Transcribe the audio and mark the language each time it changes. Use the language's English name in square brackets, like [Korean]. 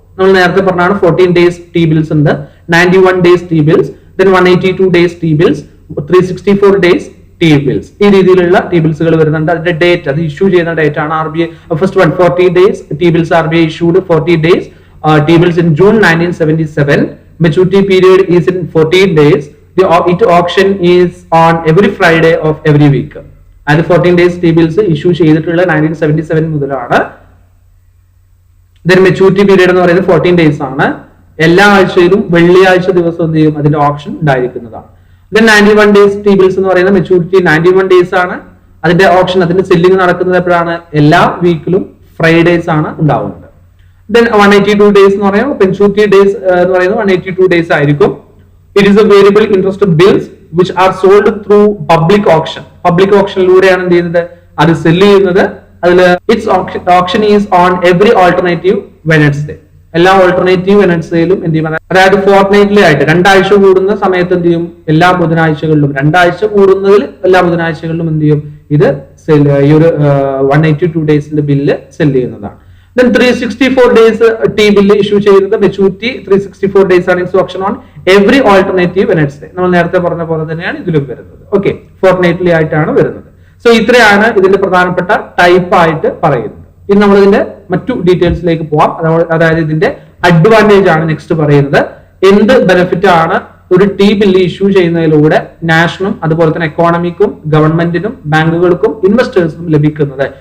[Malayalam] നമ്മൾ നേരത്തെ പറഞ്ഞാണ് 14 ഡേയ്സ് ടി ബിൽസ് ഉണ്ട്, 91 days T bills, then 182 days T bills, 364 days T bills. ഈ രീതിയിലുള്ള ടി ബിൽസുകൾ വരുന്നുണ്ട്. അതിന്റെ ഡേറ്റ്, അത് ഇഷ്യൂ ചെയ്യുന്ന ഡേറ്റ് ആണ് RBI. [English] First 140 days T bills RBI issued 40 days T bills in June 1977. Maturity period is in 14 days. The auction is on every Friday of every week. [Malayalam] And 14 days T bills issue ചെയ്തിട്ടുള്ള 1977 മുതലാണ്. Then maturity period എന്ന് പറയുന്നത് 14 days ആണ്. എല്ലാ ആഴ്ചയിലും വെള്ളിയാഴ്ച ദിവസം എന്ത് ചെയ്യും, അതിന്റെ ഓപ്ഷൻ ഉണ്ടായിരിക്കുന്നതാണ്. ദെൻ 91 ഡേയ്സ് ടി ബിൽസ് എന്ന് പറയുന്ന മെച്ചൂരിറ്റി 91 ഡേയ്സ് ആണ്. അതിന്റെ ഓപ്ഷൻ, അതിന്റെ സെല്ലിംഗ് നടക്കുന്നത് എപ്പോഴാണ്? എല്ലാ വീക്കിലും ഫ്രൈഡേസ് ആണ് ഉണ്ടാവുന്നത്. ദെൻ 182 ഡേയ്സ് എന്ന് പറയുമ്പോൾ മെച്ചൂരിറ്റി ഡേയ്സ് എന്ന് പറയുന്നത് 182 ഡേയ്സ് ആയിരിക്കും. [English] It is a variable interest bills which are sold through public option. [Malayalam] Public ഓപ്ഷനിലൂടെയാണ് എന്ത് ചെയ്യുന്നത്? അത് സെല്ല് ചെയ്യുന്നത്. അതിൽ [English] It's option is on every alternative Wednesday. [Malayalam] എല്ലാ ഓൾട്ടർനേറ്റീവ് വെനസ്ഡേയിലും എന്ത് ചെയ്യും? അതായത് ഫോർട്ട്നൈറ്റ്ലി ആയിട്ട് 2 ആഴ്ച കൂടുന്ന സമയത്ത് എന്ത് ചെയ്യും? എല്ലാ ബുധനാഴ്ചകളിലും, 2 ആഴ്ച കൂടുന്നതിൽ എല്ലാ ബുധനാഴ്ചകളിലും എന്ത് ചെയ്യും? ഇത് ഈ ഒരു 182 ഡേയ്സിന്റെ ബില്ല് സെല് ചെയ്യുന്നതാണ്. Then 364 days T bill issue ചെയ്യുന്നത് മെച്ചൂരിറ്റി 364 days ആണ്. [English] It's option on every alternative Wednesday. [Malayalam] നമ്മൾ നേരത്തെ പറഞ്ഞ പോലെ തന്നെയാണ് ഇതിലും വരുന്നത്. ഓക്കെ, ഫോർട്ട്നൈറ്റ്ലി ആയിട്ടാണ് വരുന്നത്. സോ ഇത്രയാണ് ഇതിന്റെ പ്രധാനപ്പെട്ട ടൈപ്പ് ആയിട്ട് പറയുന്നത്. ഇനി നമ്മൾ ഇതിന്റെ മറ്റു ഡീറ്റെയിൽസിലേക്ക് പോവാം. അതായത് ഇതിന്റെ അഡ്വാൻറ്റേജ് ആണ് നെക്സ്റ്റ് പറയുന്നത്. എന്ത് ബെനിഫിറ്റ് ആണ് ഒരു ടി ബില്ല് ഇഷ്യൂ ചെയ്യുന്നതിലൂടെ നാഷനും അതുപോലെ തന്നെ എക്കോണമിക്കും ഗവൺമെന്റിനും ബാങ്കുകൾക്കും ഇൻവെസ്റ്റേഴ്സിനും ലഭിക്കുന്നത്?